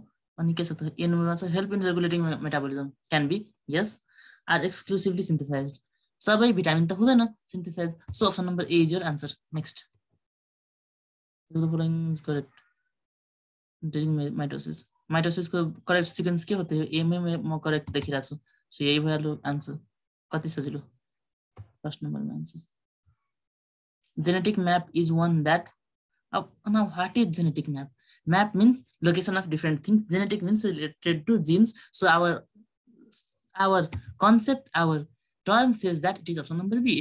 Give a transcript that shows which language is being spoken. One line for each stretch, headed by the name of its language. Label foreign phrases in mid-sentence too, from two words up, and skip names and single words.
English: Help in regulating metabolism? Can be. Yes. Are exclusively synthesized?
Nepali: सबै भिटामिन त हुँदैन
English: synthesized. So option number A is your answer. Next. The following is correct. During mitosis. Mitosis को correct sequence
Hindi: के होते हैं? A में मैं correct देखी रहा हूँ. So यही वाला answer.
Nepali: कति सजिलो.
English: First number answer. Genetic map is one that. Now what is genetic map? Map means location of different things. Genetic means related to genes. So our concept, our term says that it is option number B.